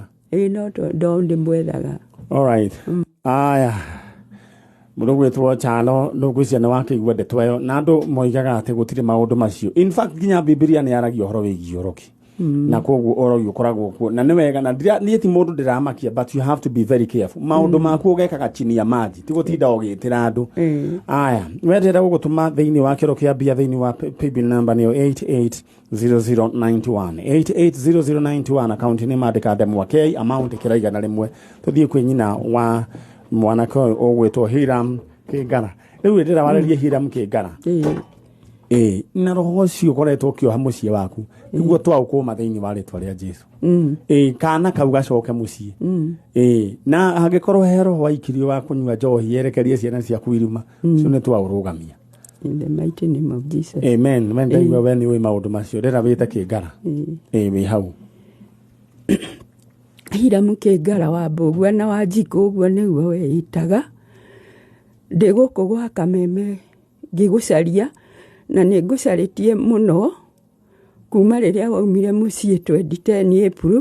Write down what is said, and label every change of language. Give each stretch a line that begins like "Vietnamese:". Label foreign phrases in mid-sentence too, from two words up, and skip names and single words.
Kikuyu: No ndo ndĩmwethaga.
English: Alright. Aya.
Kikuyu: Mũndũ gwĩtwo Chalo ndũgwĩcia nĩ wakĩigua ndeto ĩyo na andũ moigaga atĩ gũtirĩ maũndũ macio.
English: In fact
Kikuyu: nginya Biblia nĩ yaragia ũhoro wĩgiĩ ũroki. Na koguo ũrogi ũkoragwo kuo na nĩ wega na niĩ ti mũndũ ndĩramakia
English: but you have to be very careful.
Kikuyu: Maũndũ maku ũgekaga
Swahili: chini ya maji
Kikuyu: ti gũtinda ũgĩtĩra andũ. Aya wendera gũgũtũma thĩinĩ wa kĩro kĩa mbia thĩinĩ wa
English: paybill number
Kikuyu: nĩyo 880091 account nĩ mandĩka ndemwa K amount kĩraigana rĩmwe tũthiĩ kwĩ nyina wa mwanake ũyũ ũgwĩtwo Hiram Kĩngara. Rĩu ndĩra warĩrie Hiram Kĩngara. Na roho ũcio ũkoretwo ũkĩoha mũciĩ waku nĩguo twaũkũma thĩinĩ wa rĩtwa rĩa Jesũ. Kana kau gacoke mũciĩ. Na hangĩkorwo he roho waikirio wa kũnyua njohi yerekerie ciana ciaku irima ũcio nĩ twaũrũgamia.
English: In the mighty name of Jesus. Amen.
Kikuyu: Wenda iwe we nĩũĩ maũndũ macio ndĩra wĩte Kĩngara. Wĩ hau. Hiram Kĩngara wa Mbũgua na wa Njikũ ũguo nĩguo weĩtaga. Ndĩ gũkũ gwa Kameme ngĩgũcaria na nĩ ngũcarĩtie mũno kuma rĩrĩa waumire mũciĩ 2010 April.